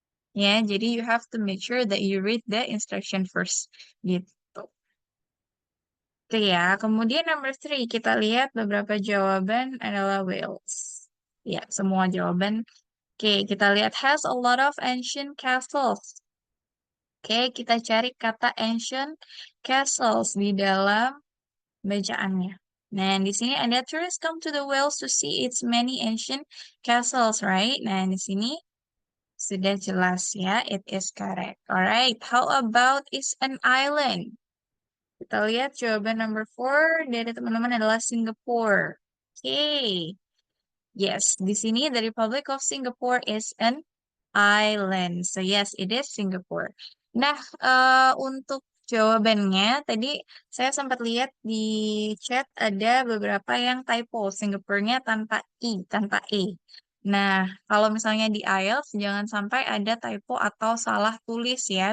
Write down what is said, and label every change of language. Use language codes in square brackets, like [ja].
[id] Ya, jadi [en] you have to make sure that you read the instruction first. [id] Gitu. Oke ya, kemudian number 3, kita lihat beberapa jawaban adalah Wales. Ya, semua jawaban. Oke, kita lihat [en] has a lot of ancient castles. [id] Oke, kita cari kata ancient castles di dalam bacaannya. Nah, di sini ada [en] tourists come to the Wales to see its many ancient castles, right? [id] Nah, di sini Sudah jelas ya, [en] it is correct. Alright, how about is an island? [id] Kita lihat jawaban number 4 dari teman-teman adalah Singapore. [en] Okay. Yes, [id] di sini [en] the Republic of Singapore is an island. So yes, it is Singapore. [id] Nah, untuk jawabannya tadi saya sempat lihat di chat ada beberapa yang typo. Singapurenya tanpa I, tanpa E. Nah, kalau misalnya di IELTS jangan sampai ada typo atau salah tulis ya.